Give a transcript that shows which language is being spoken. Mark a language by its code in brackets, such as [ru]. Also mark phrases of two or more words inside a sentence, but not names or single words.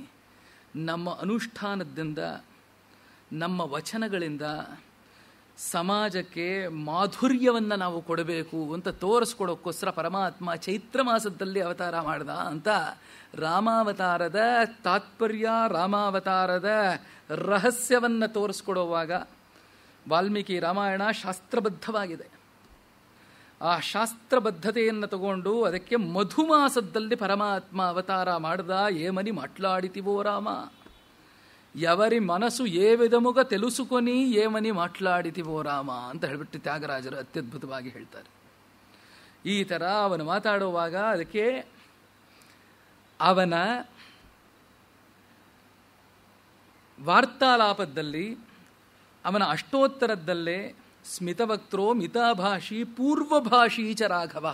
[kn] ನಮ್ಮ ಅನುಷ್ಠಾನದಿಂದ, ನಮ್ಮ ವಚನಗಳಿಂದ ಸಮಾಜಕ್ಕೆ ಮಾಧುರ್ಯವನ್ನು ನಾವು ಕೊಡಬೇಕು ಅಂತ ತೋರಿಸ್ಕೊಡೋಕ್ಕೋಸ್ಕರ ಪರಮಾತ್ಮ ಚೈತ್ರ ಮಾಸದಲ್ಲಿ ಅವತಾರ ಮಾಡ್ದ ಅಂತ ರಾಮಾವತಾರದ ತಾತ್ಪರ್ಯ, ರಾಮಾವತಾರದ ರಹಸ್ಯವನ್ನು ತೋರಿಸ್ಕೊಡುವಾಗ ವಾಲ್ಮೀಕಿ ರಾಮಾಯಣ ಶಾಸ್ತ್ರಬದ್ಧವಾಗಿದೆ. ಆ ಶಾಸ್ತ್ರಬದ್ಧತೆಯನ್ನು ತಗೊಂಡು ಅದಕ್ಕೆ ಮಧುಮಾಸದಲ್ಲಿ ಪರಮಾತ್ಮ ಅವತಾರ ಮಾಡ್ದ. [te] ఏమని మాట్లాడితివో ರಾಮ, ఎవరి మనసు ఏ విధముగా తెలుసుకొని ఏమని మాట్లాడితివో [kn] ರಾಮ ಅಂತ ಹೇಳಿಬಿಟ್ಟು ತ್ಯಾಗರಾಜರು ಅತ್ಯದ್ಭುತವಾಗಿ ಹೇಳ್ತಾರೆ. ಈ ಥರ ಅವನು ಮಾತಾಡುವಾಗ ಅದಕ್ಕೆ ಅವನ ವಾರ್ತಾಲಾಪದಲ್ಲಿ, ಅವನ ಅಷ್ಟೋತ್ತರದಲ್ಲೇ [sa] ಸ್ಮಿತವಕ್ತ್ರೋ ಮಿತಾಭಾಷಿ ಪೂರ್ವಭಾಷಿ ಚ ರಾಘವ.